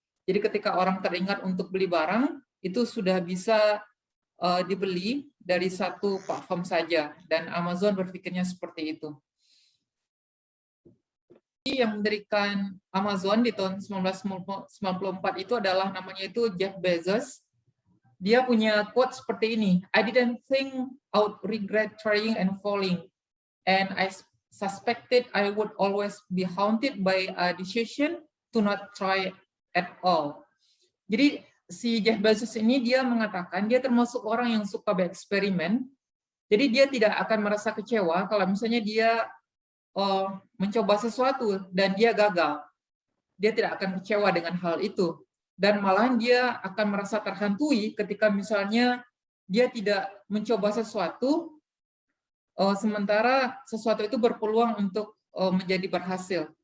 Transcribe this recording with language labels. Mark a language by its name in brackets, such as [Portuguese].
[Indonesian] Jadi ketika orang teringat untuk beli barang, itu sudah bisa dibeli dari satu platform saja, dan Amazon berpikirnya seperti itu. Yang mendirikan Amazon di tahun 1994 itu adalah namanya itu Jeff Bezos. Dia punya quote seperti ini, [English] "I didn't think I would regret trying and falling, and I suspected I would always be haunted by a decision to not try at all." [Indonesian] Jadi si Jeff Bezos ini dia mengatakan dia termasuk orang yang suka bereksperimen. Jadi dia tidak akan merasa kecewa kalau misalnya dia mencoba sesuatu dan dia gagal. Dia tidak akan kecewa dengan hal itu. Dan malahan dia akan merasa terhantui ketika misalnya dia tidak mencoba sesuatu, sementara sesuatu itu berpeluang untuk menjadi berhasil.